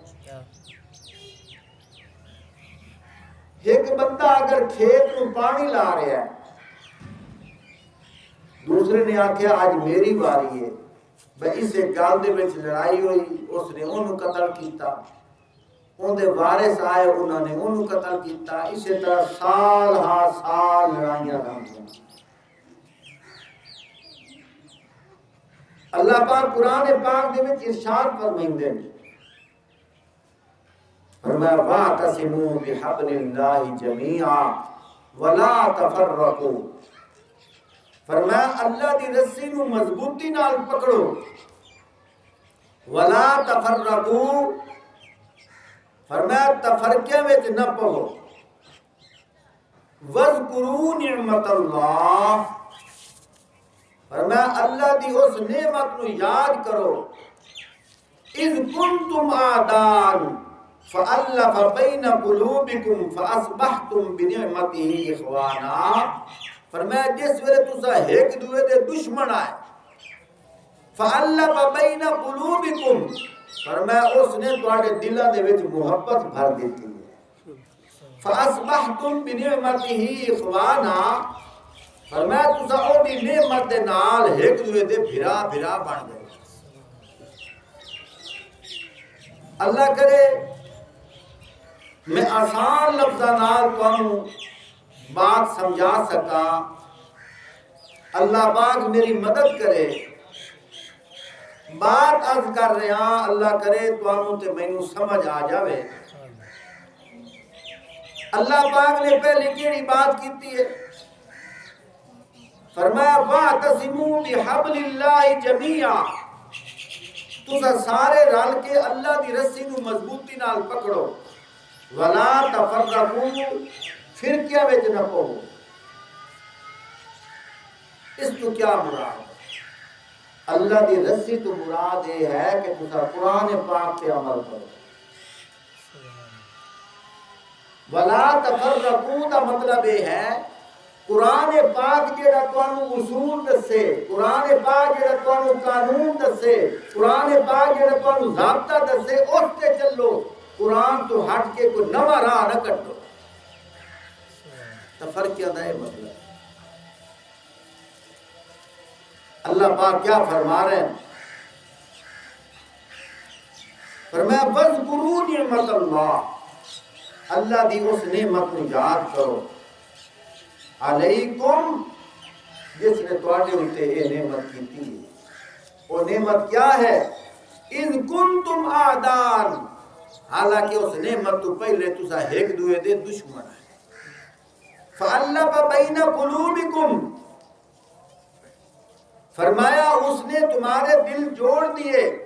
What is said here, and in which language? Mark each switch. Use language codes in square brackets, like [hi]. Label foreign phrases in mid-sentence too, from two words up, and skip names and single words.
[pa] ایک بندہ اگر کھیت میں پانی لا رہا ہے دوسرے نے آکھیا آج میری باری ہے بھئی اسے گال دے وچ لڑائی ہوئی اس نے انہوں قتل کیتا ان دے وارث آئے انہوں نے انہوں قتل کیتا اسی طرح سال ہاں سال لڑائیاں رہنگیاں اللہ پاک قرآن پاک دے وچ ارشاد فرمائندے فرمایا [ar] واعتصموا بحبل اللہ جميعا ولا تفرقوا [pa] فرمایا اللہ دی رسی نو مضبوطی نال پکڑو [ar] ولا تفرقوا [pa] فرمایا تفرقے وچ نہ پو [ar] وذکروا نعمت اللہ [pa] فرمایا اللہ دی اس نعمت نو یاد کرو [ar] اذ کنتم آدان فألف بین قلوبکم فاصبحتم بنعمته اخوانا. [pa] فرمایا جس ویلے تسا ایک دوے دے دشمن آئے [ar] فألف بین قلوبکم، [pa] فرمایا اس نے تواڈے دلاں دے وچ محبت بھر دیتی ہے. [ar] فاصبحتم بنعمته اخوانا، [pa] فرمایا تسا او دی نعمت دے نال ایک دوے دے بھرا بھرا بن گئے. اللہ کرے میں آسان لفظاں نال تانوں بات سمجھا سکا. اللہ پاک میری مدد کرے. بات عرض کر رہا اللہ کرے تانوں تے مینوں سمجھ آ جاوے. اللہ پاک نے پہلے کیڑی بات کیتی ہے؟ فرمایا [ar] واعتصموا بحبل اللہ جمیعا، [pa] تسا سارے رل کے اللہ دی رسی نو مضبوطی نال پکڑو. [ar] ولا تفرقوا، [pa] فرقیاں وچ نہ پو. اس تو کیا مراد؟ اللہ دی رسی تو مراد یہ ہے کہ تسا قرآن پاک پہ عمل کرو. [ar] ولا تفرقوا [pa] دا مطلب یہ ہے قرآن پاک جڑا تانوں اصول دسے، قرآن پاک جڑا تانوں قانون دسے، قرآن پاک جڑا تانوں ضابطہ دسے اس تے چلو. قرآن تو ہٹ کے کوئی نواں راہ نہ کٹو. تفرقہ دا یہ مطلب. [ur] اللہ پاک کیا فرما رہے ہیں؟ [ar] فرمایا وَاذْكُرُوا نِعْمَةَ اللَّهِ، [pa] اللہ دی اس نعمت کو یاد کرو. علیکم، جس نے تواڈے اوتے یہ نعمت کیتی ہے. [ur] وہ نعمت کیا ہے؟ [ar] اذ کنتم اعداء، [pa] حالانکہ اس نعمت تو پہلے تسا ایک دوے دے دشمن ہے. [ar] فألف بین قلوبکم، [ur] فرمایا اس نے تمہارے دل جوڑ دیے.